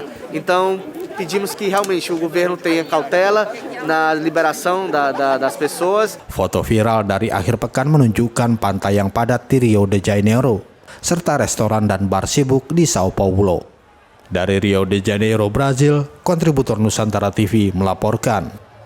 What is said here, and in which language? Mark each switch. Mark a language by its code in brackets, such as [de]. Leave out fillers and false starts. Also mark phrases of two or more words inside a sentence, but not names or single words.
[pt] Então pedimos que realmente o governo tenha cautela na liberação das pessoas. [id] Foto viral dari akhir pekan menunjukkan pantai yang padat di Rio de Janeiro, serta restoran dan bar sibuk di Sao Paulo. Dari Rio de Janeiro, Brazil, kontributor Nusantara TV melaporkan.